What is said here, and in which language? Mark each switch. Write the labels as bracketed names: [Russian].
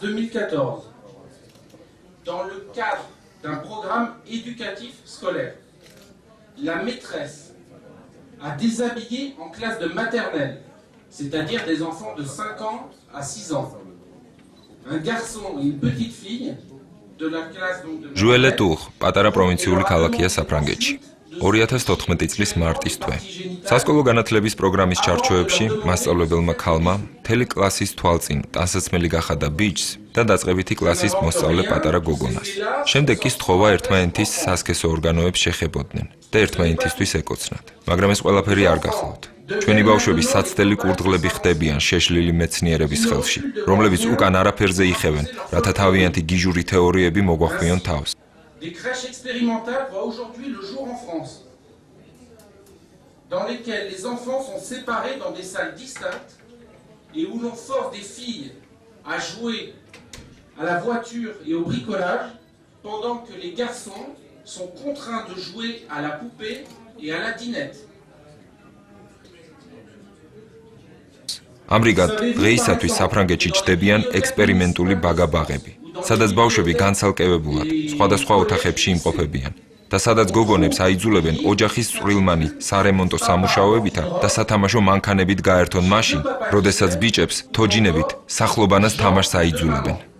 [French] mars 2014, dans le cadre d'un programme éducatif scolaire, la maîtresse a déshabillé en classe de maternelle, c'est-à-dire des enfants de 5 ans à 6 ans, un garçon et une petite fille de la classe donc de [Georgian] ჟუელე ტუღ, პატარა პროვინციული ქალაქია საფრანგეთში. 2014 წლის მარტის თვე. სასკოლო განათლების პროგრამის ჩარჩოებში მასწავლებელმა ქალმა მთელი კლასის თვალწინ ტანსაცმელი გახადა ბიჭს და დაწყებითი კლასის მოსწავლე პატარა გოგონას. შემდეგ კი სთხოვა ერთმანეთის სასქესო ორგანოებს შეხებოდნენ და ერთმანეთისთვის ეკოცნათ. მაგრამ ეს ყველაფერი არ გახლავთ. ჩვენი ბავშვები საცდელი კურდღლები ხდებიან შეშლილი მეცნიერების ხელში, რომლებიც უკან არაფერზე იხევენ, რათა თავიანთი გიჟური თეორიები მოგვახვიონ თავს. [French] Des crèches expérimentales voient aujourd'hui le jour en France, dans lesquelles les enfants sont séparés dans des salles distinctes et où l'on force des filles à jouer à la voiture et au bricolage, pendant que les garçons sont contraints de jouer à la poupée et à la dinette. [Georgian] ამრიგად, დღეისათვის საფრანგეთში ჩდებიან ექსპერიმენტული ბაგა-ბაღები, სადაც ბავშვები განცალკევებულად სხვადასხვა ოთახებში იმყოფებიან და სადაც გოგონებს აიძულებენ ოჯახის წვრილმანი სარემონტო სამუშაოებითა და სათამაშო მანქანებით გაერთონ მაშინ, როდესაც ბიჭებს თოჯინებით სახლობანას თამაშს აიძულებენ.